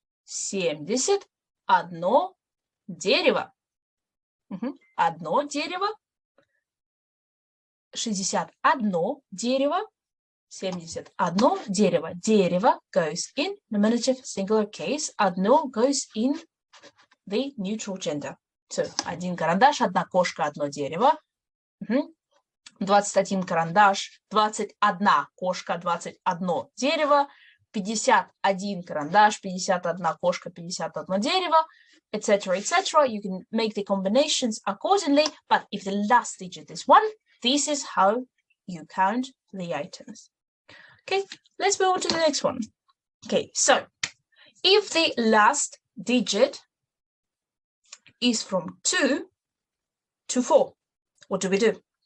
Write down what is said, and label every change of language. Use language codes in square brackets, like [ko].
[ru] 71 дерево. Одно дерево. 61 дерево. 71 дерево. [en] Дерево goes in nominative singular case. Одно goes in the neutral gender. [ru] So, один карандаш, одна кошка, одно дерево. 21 карандаш, 21 кошка, 21 дерево. 51 карандаш, 51 кошка, 51 дерево, etc., etc. [en] You can make the combinations accordingly, but if the last digit is 1, this is how you count the items. Okay, let's move on to the next one. Okay, so if the last digit is from 2 to 4, what do we do?